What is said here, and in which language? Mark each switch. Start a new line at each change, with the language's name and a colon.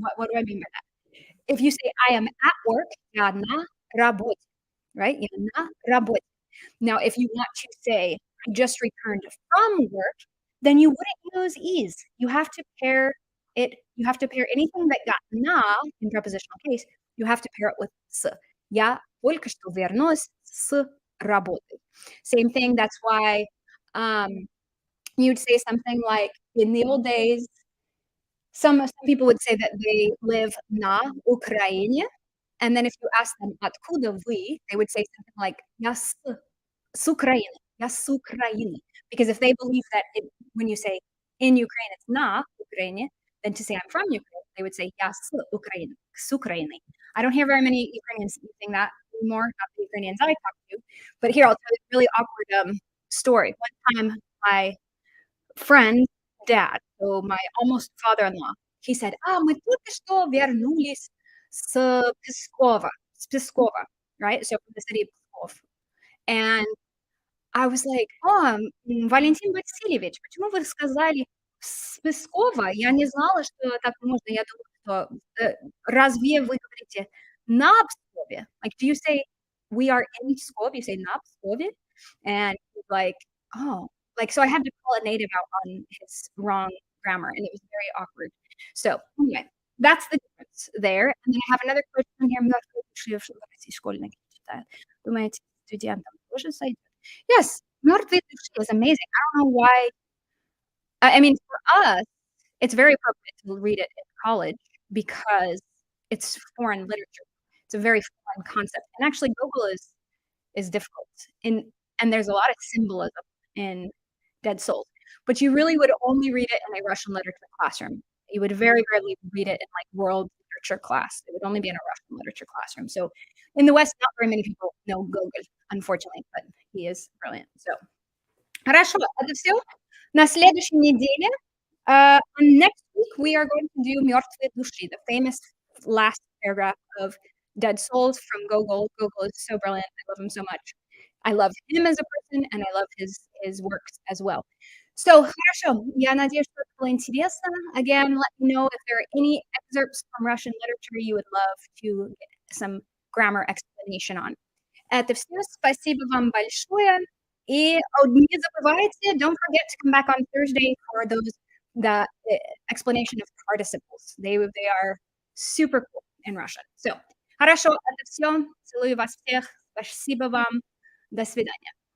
English: What do I mean by that? If you say, "I am at work,"
Russian: "Я на работе,"
English: right?
Russian: "Я на работе."
English: Now, if you want to say, "I just returned from work," then you wouldn't use "is." You have to pair anything that got "на" in prepositional case, you have to pair it with "с."
Russian: "Я только что вернулась с работы."
English: Same thing, that's why, um, you'd say something like, in the old days, some people would say that they live na Ukrainie, and then if you ask them,
Russian: "Откуда вы?"
English: They would say something like,
Russian: "Я с Украины, я с Украины."
English: Because if they believe that when you say in Ukraine, it's na Ukraine, then to say I'm from Ukraine, they would say
Russian: я с Украины, с Украиной.
English: I don't hear very many Ukrainians using that anymore, not the Ukrainians I talk to. But here, I'll tell you a really awkward, story. One time, my friend's dad, so my almost father-in-law, he said,
Russian: "Мы только что вернулись с
English: Peskova," right? So from the city of Pskov. And I was like,
Russian: Валентин Васильевич, почему вы сказали с Пескова? Я не знала, что так можно. Я думала, что, разве вы говорите на Пскове?
English: Like, do you say we are in Pskov? You say на Pskovе? And he's like, oh, like, so I had to call a native out on his wrong grammar, and it was very awkward. So anyway, that's the difference there. And then I have another question here.
Russian: Мертвые души в России школьники читают. Думаете, студентам тоже сойдет?
English: Yes, "Мертвые души" is amazing. I don't know why. I mean, for us, it's very appropriate to read it in college because it's foreign literature. It's a very foreign concept, and actually Gogol is difficult, and there's a lot of symbolism in Dead Souls, but you really would only read it in a Russian literature classroom. You would very rarely read it in, like, world literature class. It would only be in a Russian literature classroom. So, in the West, not very many people know Gogol, unfortunately, but he is brilliant.
Russian: So, хорошо, это всё. На следующей неделе,
English: next week, we are going to do "Мертвые души," the famous last paragraph of Dead Souls from Gogol. Gogol is so brilliant. I love him so much. I love him as a person, and I love his works as well.
Russian: So, хорошо. Я надеюсь, что это было интересно.
English: Again, let me know if there are any excerpts from Russian literature you would love to get some grammar explanation on.
Russian: Это всё. Спасибо вам большое. И, не забывайте,
English: don't forget to come back on Thursday for the explanation of participles. They are super cool in Russian.
Russian: So, хорошо, это всё. Целую вас всех. Спасибо вам. До свидания.